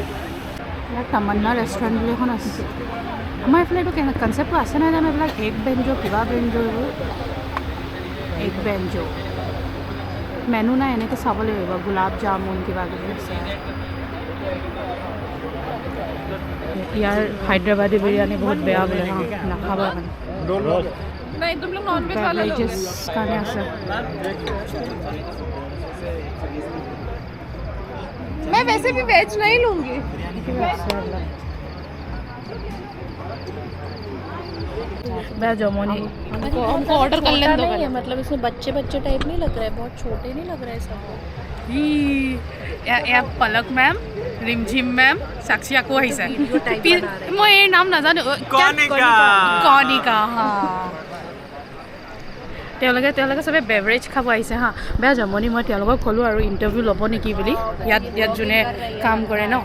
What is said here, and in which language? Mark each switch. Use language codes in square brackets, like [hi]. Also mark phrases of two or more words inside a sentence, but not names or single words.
[as] ইয়াত তামান্না ৰেষ্টুৰেণ্ট বুলি এখন আছে। আমাৰ এইফালে এইটো কনচেপ্টটো আছে নাই জানো, এইবিলাক এগ বেঞ্জো কিবা বেঞ্জো এইবোৰ এগ বেঞ্জো মেনু নাই, এনেকৈ চাব লাগিব। গোলাপ জামুন কিবা কিবি আছে। ইয়াৰ হায়দৰাবাদী বিৰিয়ানী বহুত বেয়া বোলে হা, নাখাব মানে। বেভৰেজেছ কাৰণে আছে। [hi] मैं वैसे भी वेज नहीं लूंगी। [as] বেয়া জমনি [hi] हमको ऑर्डर कर लेते हैं। मतलब इसमें बच्चे बच्चे टाइप नहीं लग रहा है, बहुत छोटे नहीं लग रहा है सब। [as] পলক মেম, ৰিমঝিম মেম, সাক্ষী আকৌ আহিছে। মই এই নাম নাজানো। কণিকা হা। তেওঁলোকে চবে বেভৰেজ খাব আহিছে হা। বেয়া জমনি। মই তেওঁলোকক ক'লোঁ আৰু ইণ্টাৰভিউ ল'ব নেকি বুলি, ইয়াত যোনে কাম কৰে ন।